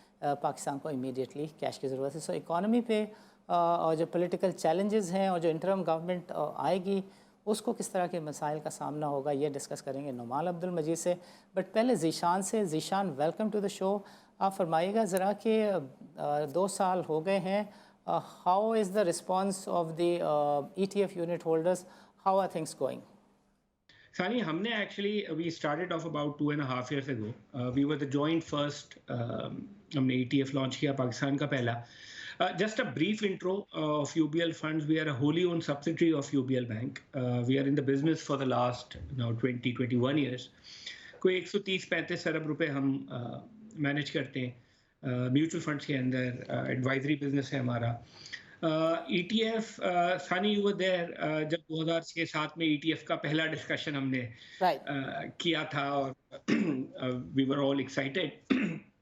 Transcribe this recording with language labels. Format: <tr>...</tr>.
<hi>पाकिस्तान को immediately cash की ज़रूरत है। सो इकॉनमी पे और जो पॉलिटिकल चैलेंजेस हैं और जो इंटरम गवर्नमेंट आएगी उसको किस तरह के मसाइल का सामना होगा, ये डिस्कस करेंगे नुमान अब्दुल मजीद से। बट पहले ज़ीशान से। Zeeshan,</hi> <en>Welcome to the show.</en> <hi>आप फरमाइएगा ज़रा कि 2 साल हो गए हैं,</hi> <en>How is the response of the ETF unit holders, how are things going? Sani,</en> <hi>हमने</hi> <en>we started off about 2.5 years ago. We were the joint first.</en> <hi>हमने ETF launch किया, पाकिस्तान का पहला.</hi> <en>Just a brief intro of UBL funds. We are a wholly owned subsidiary of UBL Bank. We are in the business for the last 20-21 years.</en> <hi>कोई 130-35 अरब रुपए हम manage करते हैं mutual funds के अंदर। एडवाइजरी बिजनेस है हमारा। ETF,</hi> <en>Sani you were there</en> <hi>जब 2007 में ETF का पहला डिस्कशन हमने किया था, और</hi> <en>We were all excited.</en>